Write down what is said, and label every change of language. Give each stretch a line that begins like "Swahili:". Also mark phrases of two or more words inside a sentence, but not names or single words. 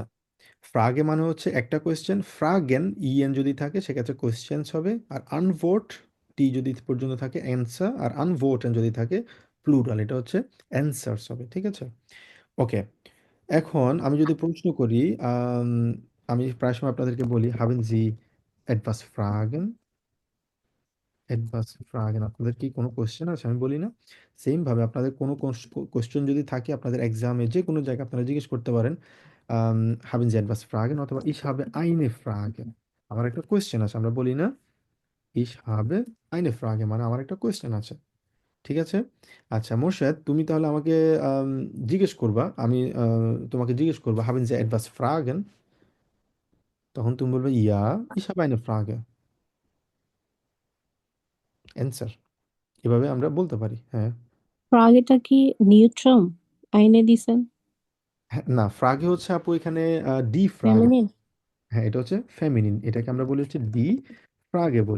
Bangla: ফ্রাগে মানে হচ্ছে একটা কোয়েশ্চেন, ফ্রাগেন ইএন যদি থাকে সেক্ষেত্রে কোয়েশ্চেন্স হবে, আর আনভোট টি যদি পর্যন্ত থাকে অ্যান্সার, আর আনভোটেন যদি থাকে প্লুরাল, এটা হচ্ছে অ্যান্সার্স হবে। ঠিক আছে, ওকে। এখন আমি যদি প্রশ্ন করি, আমি প্রায় সময় আপনাদেরকে বলি
German: Haben Sie etwas fragen, etwas fragen,
Bangla: আপনাদের কি কোনো কোশ্চেন আছে? আমি বলি না, সেম ভাবে আপনাদের কোনো কোশ্চেন যদি থাকে আপনাদের এক্সামে যে কোনো জায়গায় আপনারা জিজ্ঞেস করতে পারেন
German: Haben Sie etwas fragen
Bangla: অথবা
German: ich habe eine Frage,
Bangla: আমার একটা কোশ্চেন আছে। আমরা বলি না
German: ich habe eine Frage
Bangla: মানে আমার একটা কোশ্চেন আছে। ঠিক আছে, আচ্ছা মোর্শেদ, তুমি তাহলে আমাকে জিজ্ঞেস করবা, আমি তোমাকে জিজ্ঞেস করবো
German: Haben Sie etwas fragen,
Bangla: তখন তুমি বলবে
German: Ja ich habe eine Frage,
Bangla: অ্যান্সার। এভাবে আমরা বলতে পারি, হ্যাঁ। ফ্রাগেটা কি নিউট্রাম আইনে দিছেন? হ্যাঁ, না, ফ্রাগে হচ্ছে আপু এখানে
German: die Frage.
Bangla: ফেমিনিন? হ্যাঁ, এটা হচ্ছে ফেমিনিন, এটাকে আমরা বলি হচ্ছে
German: die Frage
Bangla: বলি।